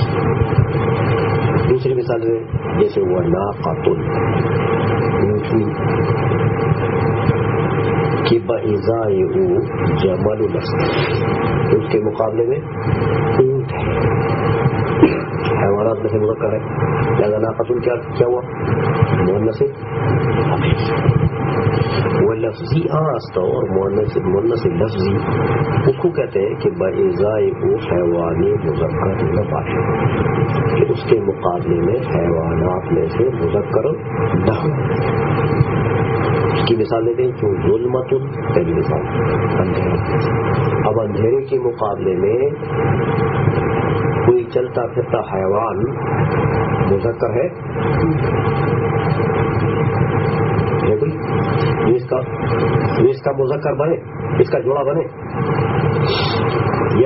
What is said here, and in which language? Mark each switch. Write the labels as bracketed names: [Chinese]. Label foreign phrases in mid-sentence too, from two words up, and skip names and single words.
[Urdu] دوسری مثال ہے جیسے وہ ناقۃ، کہ [Persian] بازائے او جمل [Urdu] لفظ، اس کے مقابلے میں اونٹ ہے، حیوانات میں سے مذکر ہے، لہذا ناقۃ کیا ہوا؟ مؤنث حقیقی۔ وہ [Persian] لفظی آست [Urdu] اور مؤنث لفظی اس کو کہتے ہیں کہ [Persian] بازائے او حیوان مذکر باشد، [Urdu] کہ اس کے مقابلے میں حیوانات میں سے مذکر نہ ہو۔ اس کی مثال دیتے ہیں جو ظلمت، پہلی مثال اندھیرا۔ اب اندھیرے کے مقابلے میں کوئی چلتا پھرتا حیوان مذکر ہے کوئی، اس کا مذکر بنے، اس کا جوڑا بنے،